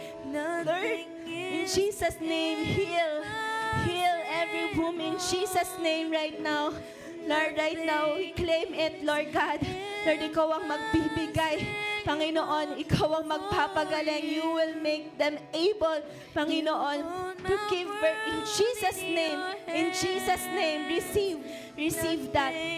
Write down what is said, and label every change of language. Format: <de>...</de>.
<en>Lord, in Jesus' name, heal. Heal every womb in Jesus' name right now. Lord, right now, we claim it, Lord God.</en> <tl>Lord, ikaw ang magbibigay. Panginoon, ikaw ang magpapagaling.</tl> <en>You will make them able, Panginoon, to give birth in Jesus' name. In Jesus' name, receive that.</en>